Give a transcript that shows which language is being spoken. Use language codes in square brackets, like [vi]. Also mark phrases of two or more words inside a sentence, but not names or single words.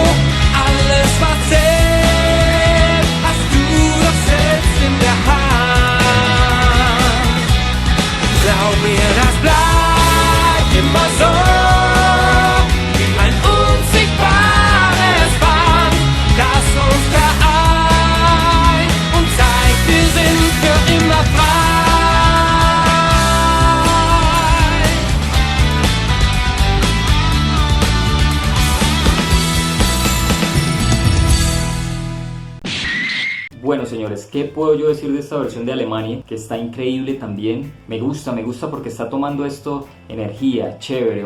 [de] Alles, was zählt, hast du doch selbst in der Hand. Glaub mir, das bleibt immer so, wie ein unsichtbares Band, das uns vereint und zeigt, wir sind für immer frei. [es] Bueno, señores, ¿qué puedo yo decir de esta versión de Alemania? Que está increíble también. Me gusta porque está tomando esto energía, chévere, bacana.